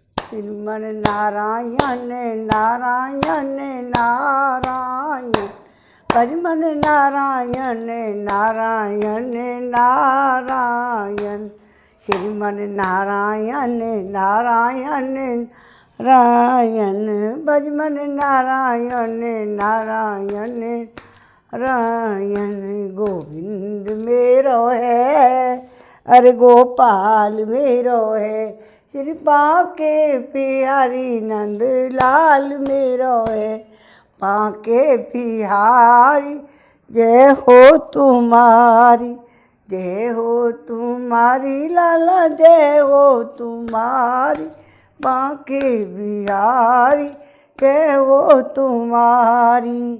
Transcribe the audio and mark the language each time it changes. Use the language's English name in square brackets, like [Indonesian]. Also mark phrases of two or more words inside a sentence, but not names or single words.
[Hindi] श्रीमन नारायण नारायण नारायण, भजमन नारायण नारायण नारायण, श्रीमन नारायण नारायण नारायण, भजमन नारायण नारायण नारायण। [Braj] गोविंद मेरो है, अरे गोपाल मेरो है, श्री बांके बिहारी नंद लाल मेरो है। [Hindi] बांके बिहारी जय हो तुम्हारी, जय हो तुम्हारी लाला जय हो तुम्हारी, बांके बिहारी जय हो तुम्हारी।